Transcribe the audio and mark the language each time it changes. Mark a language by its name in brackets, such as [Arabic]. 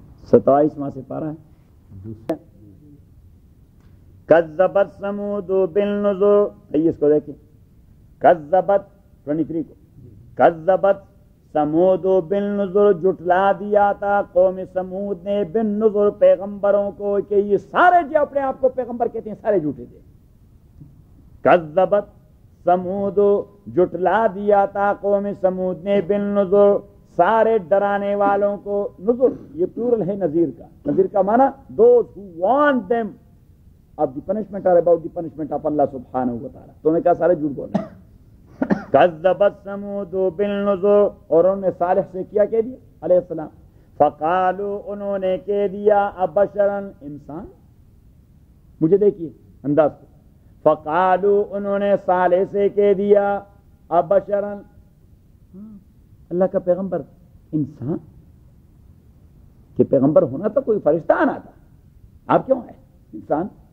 [Urdu] 27واں سے پارہ ہے. [Arabic] کذبت ثمود بالنذر، [Urdu] اس کو دیکھیں، کذبت 23 کو، کذبت ثمود بالنذر، جھٹلا دیا تھا قوم ثمود نے، بالنذر، پیغمبروں کو، کہ یہ سارے جو اپنے آپ کو پیغمبر کہتے ہیں سارے جھوٹے تھے. کذبت ثمود، جھٹلا دیا تھا قوم ثمود نے، بالنذر، سارے ڈرانے والوں کو. نذر یہ پلورل ہے نذیر کا، نذیر کا معنی [English] Those who warn them of the punishment or about the punishment of Allah subhanahu wa ta'ala. [Urdu] تو نے کہا سارے جھوٹ بول رہے ہیں. [Arabic] کذبت ثمود بالنذر, [Urdu] اور انہوں نے صالح سے کیا کہہ دیا علیہ السلام. فقالوا, انہوں نے کہہ دیا ابشرا, انسان. مجھے دیکھیے انداز کو. فقالوا, انہوں نے صالح سے کہہ دیا ابشرا, اللہ کا پیغمبر انسان, کہ پیغمبر ہونا تو کوئی فرشتہ آنا تھا, آپ کیوں ہیں انسان.